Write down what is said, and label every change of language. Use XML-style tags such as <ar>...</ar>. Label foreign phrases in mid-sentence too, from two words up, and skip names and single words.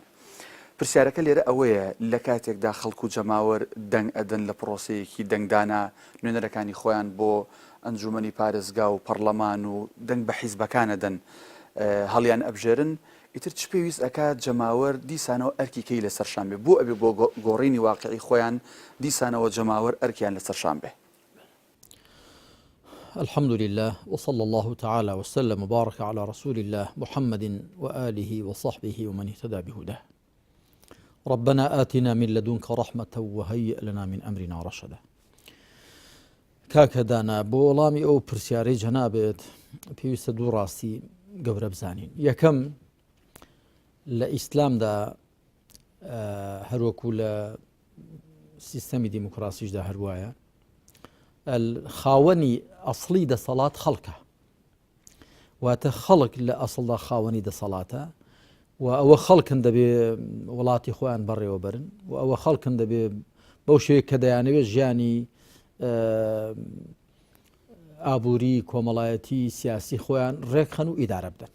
<ckb>پرسیارەکە لێرە ئەوەیە لە کاتێکدا خەڵک و جەماوەر دەنگ ئەدەن لە پرۆسەیەکی دەنگدانا نوێنەرەکانی خۆیان بۆ ئەنجومەنی پارێزگا و پەرلەمان و دەنگ بە حیزبەکانە دەن هەڵیان ئەبژێرن، ئیتر چ پێویست ئەکات جەماوەر دیسانەوە ئەرکی کەی لە سەرشان بێ بۆ ئەبێ بۆ گۆڕینی واقعی خۆیان دیسانەوە جەماوەر ئەرکیان لە سەرشان بێ.</ckb> <ar>الحمد لله وصلى الله تعالى وسلم وبارك على رسول الله محمد وآله وصحبه ومن اهتدى بهداه. ربنا آتنا من لدنك رحمة وهيئ لنا من أمرنا رشدا.</ar> <ckb>کاکەدانا بۆ وەڵامی ئەو پرسیارەی جەنابێت پێویستە دوو ڕاستی گەورە بزانین. یەکەم لە ئیسلامدا هەروەکو لە سیستەمی دیموکراسیشدا هەروایە خاوەنی ئەسڵی دەسەڵات خەڵکە، واتە خەڵک لە ئەسڵدا خاوەنی دەسەڵاتە و ئەوە خەڵکن دەبێ وڵاتی خۆیان بەڕێوە بەرن و ئەوە خەڵکن دەبێ بەو شێوەیە کە دەیانەوێت ژیانی ئابووری کۆمەڵایەتی سیاسی خۆیان ڕێکخەن و ئیدارە بدەن.</ckb>